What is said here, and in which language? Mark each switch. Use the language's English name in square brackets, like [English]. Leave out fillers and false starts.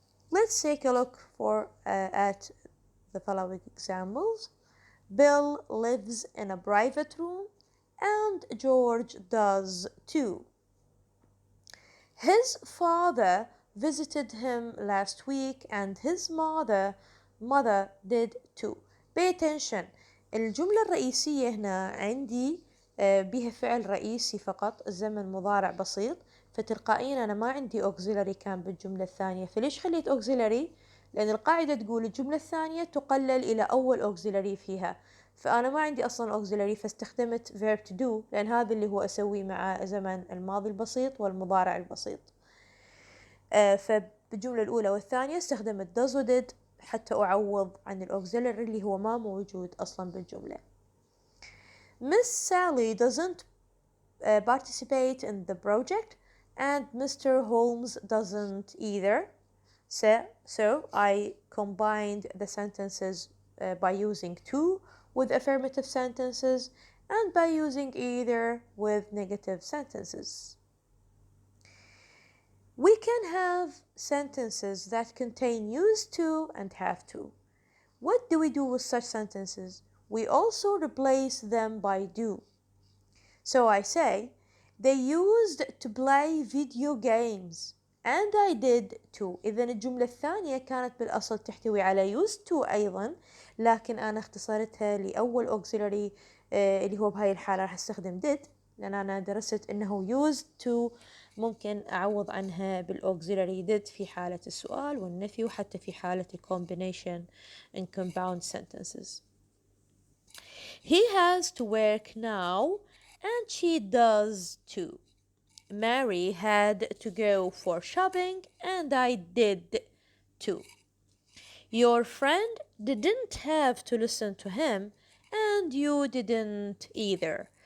[English] Let's take a look at the following examples. Bill lives in a private room and George does too. His father visited him last week and his mother did too. Pay attention. [Arabic] الجملة الرئيسية هنا عندي بها فعل رئيسي فقط، الزمن مضارع بسيط، فتلقائيا أنا ما عندي auxiliary كان بالجملة الثانية. فليش خليت auxiliary؟ لأن القاعدة تقول الجملة الثانية تقلل إلى أول auxiliary فيها، فأنا ما عندي أصلا auxiliary فاستخدمت verb to do، لأن هذا اللي هو أسويه مع زمن الماضي البسيط والمضارع البسيط. فبالجملة الأولى والثانية استخدمت does و did حتى أعوض عن الauxiliary اللي هو ما موجود أصلا بالجملة. [English] Miss Sally doesn't participate in the project and Mr. Holmes doesn't either. So I combined the sentences by using to with affirmative sentences and by using either with negative sentences. We can have sentences that contain used to and have to. What do we do with such sentences? We also replace them by do. So I say, they used to play video games and I did too. [Arabic] إذن الجملة الثانية كانت بالأصل تحتوي على used to أيضا، لكن أنا اختصرتها لأول auxiliary اللي هو بهاي الحالة راح استخدم did، لأن أنا درست إنه used to ممكن أعوض عنها بالauxiliary did في حالة السؤال والنفي وحتى في حالة [English] combination in compound sentences. He has to work now and she does too. Mary had to go for shopping and I did too. Your friend didn't have to listen to him, and you didn't either.